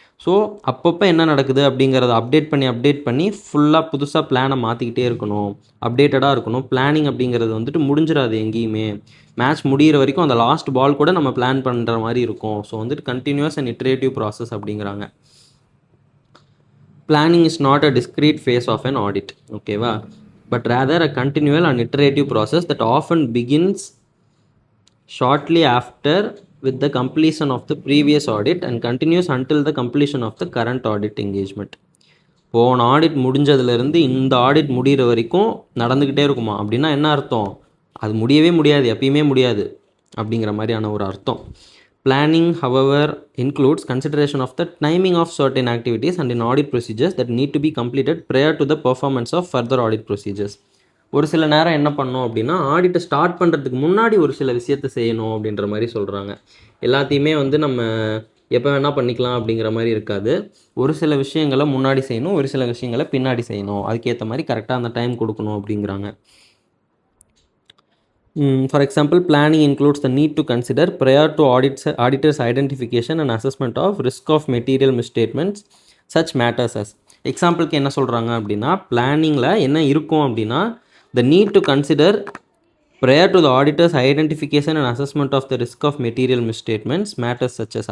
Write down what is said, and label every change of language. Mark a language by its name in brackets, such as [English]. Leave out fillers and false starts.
[Tamil] So அப்பப்போ என்ன நடக்குது அப்படிங்கிறத அப்டேட் பண்ணி ஃபுல்லாக புதுசாக பிளானை மாற்றிக்கிட்டே இருக்கணும், அப்டேட்டடாக இருக்கணும். பிளானிங் அப்படிங்கிறது வந்துட்டு முடிஞ்சிடாது எங்கேயுமே, மேட்ச் முடிகிற வரைக்கும் அந்த லாஸ்ட் பால் கூட நம்ம பிளான் பண்ணுற மாதிரி இருக்கும். ஸோ வந்துட்டு கண்டினியூஸ் அண்ட் இட்ரேட்டிவ் ப்ராசஸ் அப்படிங்கிறாங்க. [English] Planning is not a discrete phase of an audit, ஓகேவா, but rather a continual and iterative process that often begins shortly after with the completion of the previous audit and continues until the completion of the current audit engagement. [Tamil] போன audit முடிஞ்சதுலேருந்து இந்த audit முடிகிற வரைக்கும் நடந்துக்கிட்டே இருக்குமா அப்படின்னா என்ன அர்த்தம், அது முடியவே முடியாது, எப்பயுமே முடியாது அப்படிங்கிற மாதிரியான ஒரு அர்த்தம். [English] Planning, however, includes consideration of the timing of certain activities and in audit procedures that need to be completed prior to the performance of further audit procedures. [Tamil] ஒரு சில நேரம் என்ன பண்ணணும் அப்படின்னா, ஆடிட்டை ஸ்டார்ட் பண்ணுறதுக்கு முன்னாடி ஒரு சில விஷயத்தை செய்யணும் அப்படின்ற மாதிரி சொல்கிறாங்க. எல்லாத்தையுமே வந்து நம்ம எப்போ வேணால் பண்ணிக்கலாம் அப்படிங்கிற மாதிரி இருக்காது. ஒரு சில விஷயங்களை முன்னாடி செய்யணும், ஒரு சில விஷயங்களை பின்னாடி செய்யணும், அதுக்கேற்ற மாதிரி கரெக்டாக அந்த டைம் கொடுக்கணும் அப்படிங்கிறாங்க. [English] For example, planning includes the need to consider prior to auditor's identification and assessment of risk of material misstatements such matters as. [Tamil] எக்ஸாம்பிளுக்கு என்ன சொல்கிறாங்க அப்படின்னா, பிளானிங்கில் என்ன இருக்கும் அப்படின்னா, [English] the need to consider prior to the auditor's identification and assessment of the risk of material misstatements matters such as.